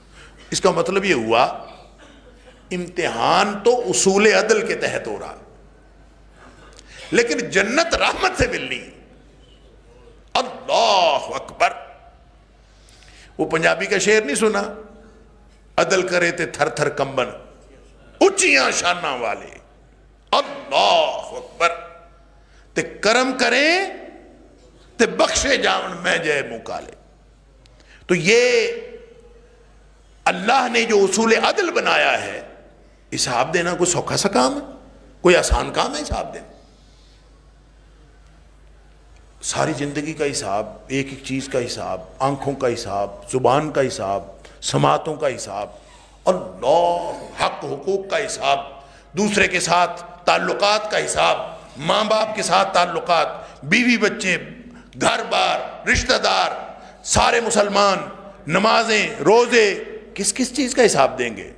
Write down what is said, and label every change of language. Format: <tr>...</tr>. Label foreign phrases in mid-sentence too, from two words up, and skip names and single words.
<ur>اس کا مطلب یہ ہوا امتحان تو اصول عدل کے تحت ہو رہا، لیکن جنت رحمت سے ملنی۔</ur> <ar>اللہ اکبر،</ar> <ur>وہ پنجابی کا شعر نہیں سنا؟</ur> <pa>عدل کرے تے تھر تھر کمبن، اونچیاں شاناں والے،</pa> <ar>اللہ اکبر،</ar> <pa>تے کرم کریں تے بخشے جاون میں جے منہ کالے۔</pa> <ur>تو یہ اللہ نے جو اصول عدل بنایا ہے، حساب دینا کوئی سوکھا سا کام ہے؟ کوئی آسان کام ہے حساب دینا؟ ساری زندگی کا حساب، ایک ایک چیز کا حساب، آنکھوں کا حساب، زبان کا حساب، سماعتوں کا حساب، اللہ، حق حقوق کا حساب، دوسرے کے ساتھ تعلقات کا حساب، ماں باپ کے ساتھ تعلقات، بیوی بچے، گھر بار، رشتہ دار، سارے مسلمان، نمازیں، روزے، کس کس چیز کا حساب دیں گے؟</ur>